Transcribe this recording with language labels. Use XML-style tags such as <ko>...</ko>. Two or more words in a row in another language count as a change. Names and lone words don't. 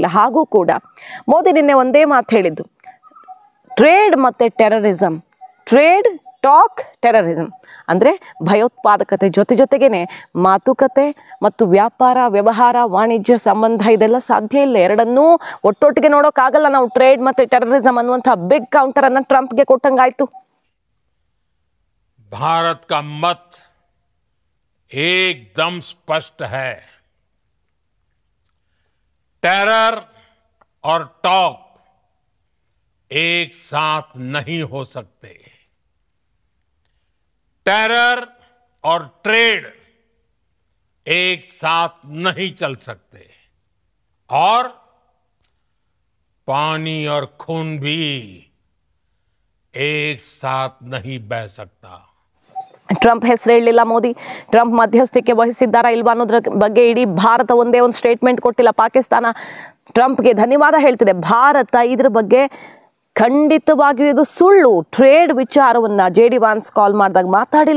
<kn>ಹಾಗೂ ಕೂಡ ಮೋದಿ ನಿನ್ನೆ ಒಂದೇ ಮಾತು ಹೇಳಿದ್ದು, ಟ್ರೇಡ್ ಮತ್ತು ಟೆರರಿಸಮ್,</kn> <en>trade talk terrorism</en> <kn>ಅಂದರೆ ಭಯೋತ್ಪಾದಕತೆ ಜೊತೆಗೇನೆ ಮಾತುಕತೆ ಮತ್ತು ವ್ಯಾಪಾರ ವ್ಯವಹಾರ ವಾಣಿಜ್ಯ ಸಂಬಂಧ ಇದೆಲ್ಲ ಸಾಧ್ಯ ಇಲ್ಲ. ಎರಡನ್ನೂ ಒಟ್ಟೊಟ್ಟಿಗೆ ನೋಡೋಕ್ಕಾಗಲ್ಲ ನಾವು. ಟ್ರೇಡ್ ಮತ್ತು ಟೆರರಿಸಮ್ ಅನ್ನುವಂಥ ಬಿಗ್ ಕೌಂಟರನ್ನು ಟ್ರಂಪ್ಗೆ ಕೊಟ್ಟಂಗಾಯ್ತು.</kn> <hi>भारत का मत एकदम स्पष्ट है। टेरर और टॉक एक साथ नहीं हो सकते। टेरर और ट्रेड एक साथ नहीं चल सकते और पानी और खून भी एक साथ नहीं बह सकता।</hi> <kn>ಟ್ರಂಪ್ ಹೆಸರು ಹೇಳಲಿಲ್ಲ ಮೋದಿ. ಟ್ರಂಪ್ ಮಧ್ಯಸ್ಥಿಕೆ ವಹಿಸಿದ್ದಾರಾ ಇಲ್ವಾ ಅನ್ನೋದ್ರ ಬಗ್ಗೆ ಇಡೀ ಭಾರತ ಒಂದೇ ಒಂದು ಸ್ಟೇಟ್ಮೆಂಟ್ ಕೊಟ್ಟಿಲ್ಲ. ಪಾಕಿಸ್ತಾನ ಟ್ರಂಪ್ಗೆ ಧನ್ಯವಾದ ಹೇಳ್ತಿದೆ. ಭಾರತ ಇದ್ರ ಬಗ್ಗೆ ಖಂಡಿತವಾಗಿಯೂ ಇದು ಸುಳ್ಳು. ಟ್ರೇಡ್ ವಿಚಾರವನ್ನು JD ವ್ಯಾನ್ಸ್ ಕಾಲ್ ಮಾಡಿದಾಗ ಮಾತಾಡಿಲ್ಲ.</kn>